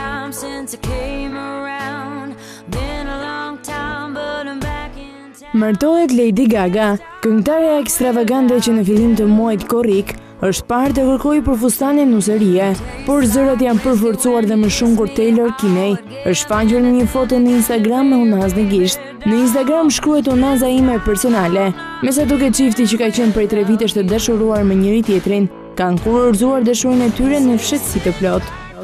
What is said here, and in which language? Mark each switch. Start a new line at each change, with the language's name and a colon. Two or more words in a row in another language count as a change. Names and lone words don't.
English: time since I came around. Been a long time, but I'm back in town.
Albanian: Martohet Lady Gaga, këngëtarja ekstravagante që në fillim të muajit korrik është parë të kërkojë për fustanin nuserie, por zërat janë përforcuar dhe më shumë kur Taylor Kinney është shfaqur në një foto në Instagram me unazë në gisht. Në Instagram shkruhet unaza ime personale, me sa duket çifti që ka qenë prej 3 vitesh të dashuruar me njëri tjetrin, kanë kurorzuar dashurinë e tyre në fshehtësi të plotë.